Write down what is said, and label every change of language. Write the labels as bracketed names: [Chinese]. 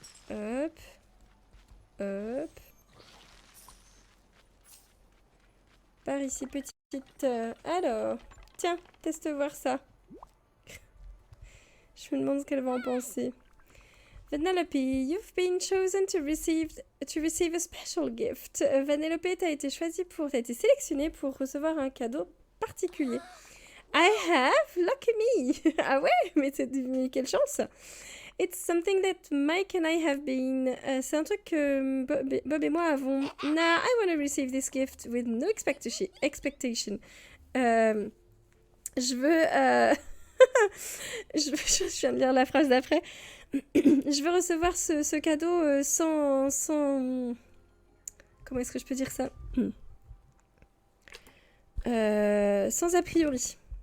[French] Hop. Hop. Par ici, petite... Alors, tiens, teste voir ça. Je me demande ce qu'elle va en penser. [English] Vanellope, you've been chosen to receive a special gift. [French] Vanellope, t'as été sélectionnée pour recevoir un cadeau particulier. [English] I have? Lucky me! [French] Ah ouais? Mais quelle chance! [English] It's something that Mike and I have been... [French] c'est un truc que Bob et moi avons... [English] Nah, I want to receive this gift with no expectation. [French] Je veux... je viens de lire la phrase d'après. Je veux recevoir ce cadeau sans... Comment est-ce que je peux dire ça? Sans a priori.